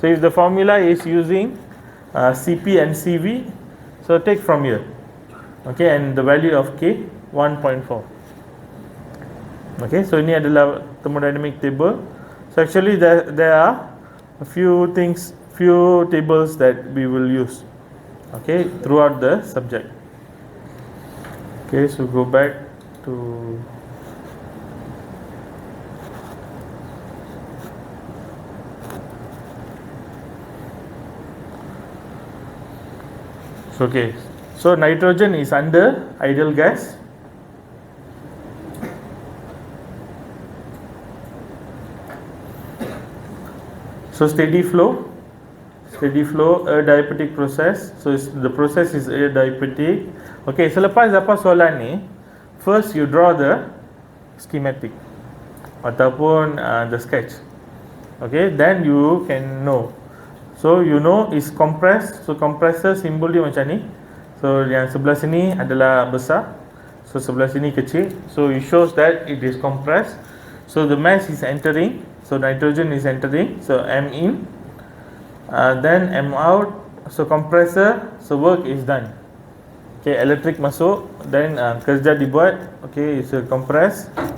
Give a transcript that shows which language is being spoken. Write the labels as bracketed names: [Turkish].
[English] So if the formula is using Cp and Cv, so take from here. Okay, and the value of K 1.4. [Malay] Okay, so ini adalah thermodynamic table. [English] So actually there are a few tables that we will use, okay, throughout the subject. Okay, so go back to okay. So nitrogen is under ideal gas. So steady flow, adiabatic process. So the process is adiabatic. Okay, [Malay] selepas dapat soalan ni, [English] first you draw the schematic [Malay] ataupun [English] the sketch. Okay, then you can know. So you know is compressed. So compressor [Malay] simbol dia macam ni. So yang sebelah sini adalah besar, so sebelah sini kecil. [English] So it shows that it is compressed. So the mass is entering, so nitrogen is entering, so M in, then M out. So compressor, so work is done. Okay, electric [Malay] masuk, [English] then [Malay] kerja dibuat. [English] Okay, it's compressed.